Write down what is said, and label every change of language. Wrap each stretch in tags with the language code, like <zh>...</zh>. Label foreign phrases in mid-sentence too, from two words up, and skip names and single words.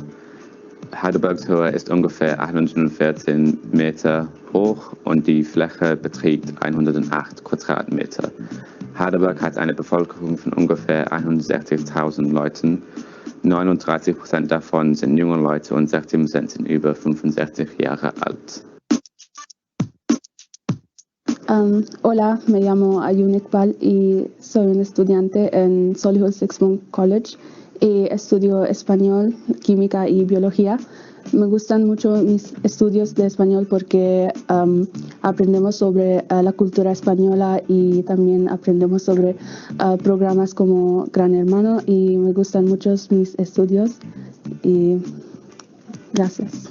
<de>Heidelbergs Höhe ist ungefähr 814 Meter hoch und die Fläche beträgt 108 Quadratmeter. Heidelberg hat eine Bevölkerung von ungefähr 160.000 Leuten. 39% davon sind junge Leute und 16% sind über 65 Jahre alt.</de> <es>Hola, me llamo Ayun Iqbal y soy un estudiante en Solihull Sixth Form College y estudio español, química y biología. Me gustan mucho mis estudios de español porque aprendemos sobre la cultura española y también aprendemos sobre programas como Gran Hermano y me gustan mucho mis estudios y gracias.</es>